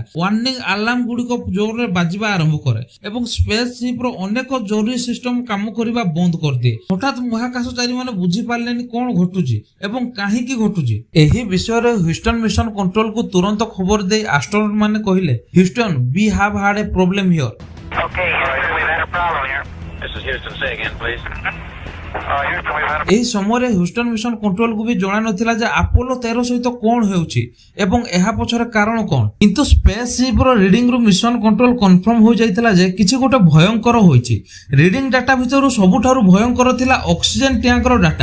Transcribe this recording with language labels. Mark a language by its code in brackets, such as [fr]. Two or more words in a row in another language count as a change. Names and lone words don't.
[en] warning alarm [or] ଗୁଡ଼ିକ ଜୋରରେ ବାଜିବା ଆରମ୍ଭ କରେ ଏବଂ [en] space ship's [or] ଅନେକ ଜରୁରୀ ସିଷ୍ଟମ କାମ କରିବା ବନ୍ଦ କରିଦିଏ। ହଠାତ୍ ମହାକାଶଚାରୀ ମାନେ ବୁଝିପାରିଲେନି କଣ ଘଟୁଛି ଏବଂ କାହିଁକି ଘଟୁଛି। ଏହି ବିଷୟରେ ହ୍ୟୁଷ୍ଟନ [en] mission control [or] ତୁରନ୍ତ ଖବର ଦେଇ ଆଷ୍ଟ୍ରୋନଟ୍ ମାନେ କହିଲେ, ହ୍ୟୁଷ୍ଟନ, [en] we have had a problem here. Okay, Houston, we've had a problem here. This is Houston. Say again, please. Houston, we've had a [or] ଏହି ସମୟରେ ହ୍ୟୁଷ୍ଟନ [en] mission control [or] ବି ଜଣା ନଥିଲା ଯେ ଆପୋଲୋ 13 ସହିତ କଣ ହେଉଛି ଏବଂ ଏହା ପଛରେ କାରଣ କଣ। କିନ୍ତୁ [en] space ship's [or] ରିଡିଂରୁ [en] mission control confirm [or] ହୋଇଯାଇଥିଲା ଯେ କିଛି ଗୋଟେ ଭୟଙ୍କର ହୋଇଛି। [en] reading data [or] ଭିତରୁ ସବୁଠାରୁ ଭୟଙ୍କର ଥିଲା [en] oxygen tank's data.